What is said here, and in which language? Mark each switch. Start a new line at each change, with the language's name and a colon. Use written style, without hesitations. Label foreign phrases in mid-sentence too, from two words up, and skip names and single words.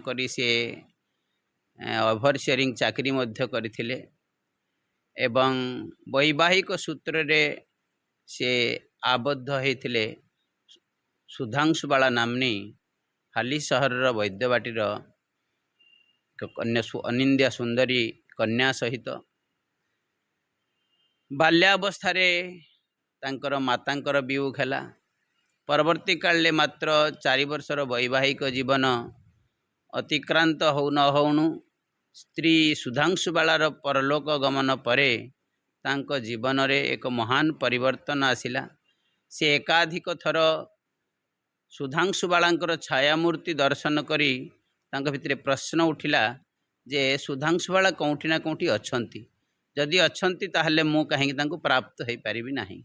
Odia: କରି ସେ ଓଭରସିୟରିଂ ଚାକିରି ମଧ୍ୟ କରୁଥିଲେ ଏବଂ ବୈବାହିକ ସୂତ୍ର ରେ ସେ ଆବଦ୍ଧ ହୋଇଥିଲେ ସୁଧାଂଶୁବାଳା ନାମ୍ନୀ ହାଲି ସହର ବୈଦ୍ୟବାଟୀର କନ୍ୟା ଅନିନ୍ଦ୍ୟା ସୁନ୍ଦରୀ କନ୍ୟା ସହିତ ବାଲ୍ୟାବସ୍ଥା ରେ ତାଙ୍କର ମାତାଙ୍କର ବିୟୋଗ ହେଲା। ପରବର୍ତ୍ତୀ କାଳ ମାତ୍ର 4 ବର୍ଷର ବୈବାହିକ ଜୀବନ ଅତିକ୍ରାନ୍ତ ହୋ ନ ହୋଣୁ ସ୍ତ୍ରୀ ସୁଧାଂଶୁବାଳାର ପରଲୋକ ଗମନ ପରେ ତାଙ୍କ ଜୀବନ ରେ ଏକ ମହାନ ପରିବର୍ତ୍ତନ ଆସିଲା। ସେ ଏକାଧିକ ଥର ସୁଧାଂଶୁବାଳାଙ୍କର ଛାୟାମୂର୍ତ୍ତି ଦର୍ଶନ କରି ତାଙ୍କ ଭିତରେ ପ୍ରଶ୍ନ ଉଠିଲା ଯେ ସୁଧାଂଶୁବାଳା କେଉଁଠି ନା କେଉଁଠି ଅଛନ୍ତି, ଯଦି ଅଛନ୍ତି ତାହେଲେ ମୁଁ କାହିଁକି ତାଙ୍କୁ ପ୍ରାପ୍ତ ହୋଇ ପାରିବି ନାହିଁ।